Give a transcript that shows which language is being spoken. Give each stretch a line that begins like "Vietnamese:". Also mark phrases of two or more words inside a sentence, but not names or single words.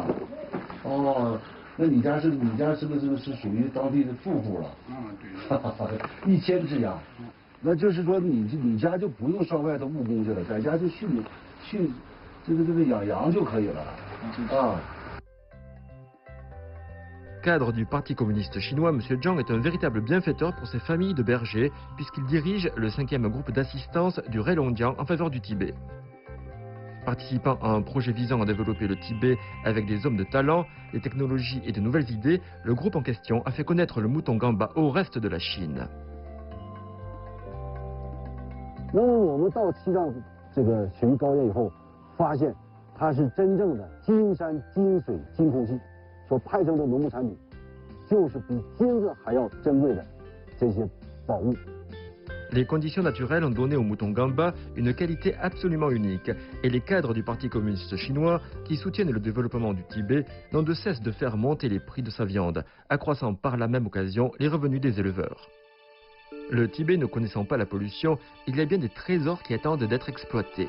Chinese: 哦，那你家是不是属于当地的富户了？对。1000只羊，那就是说你家就不用上外头务工去了，在家就去这个养羊就可以了啊。
French: Cadre du Parti communiste chinois, M. Zhang est un véritable bienfaiteur pour ses familles de bergers, puisqu'il dirige le 5e groupe d'assistance du Heilongjiang en faveur du Tibet. Participant à un projet visant à développer le Tibet avec des hommes de talent, des technologies et de nouvelles idées, le groupe en question a fait connaître le mouton Gamba au reste de la Chine.
Chinese: 那么我们到西藏这个雪域高原以后，发现它是真正的金山金水金空气。所派生的农牧产品，就是比金子还要珍贵的这些宝物。
French: Les conditions naturelles ont donné au mouton Gamba une qualité absolument unique, et les cadres du Parti communiste chinois, qui soutiennent le développement du Tibet, n'ont de cesse de faire monter les prix de sa viande, accroissant par la même occasion les revenus des éleveurs. Le Tibet ne connaissant pas la pollution, il y a bien des trésors qui attendent d'être exploités.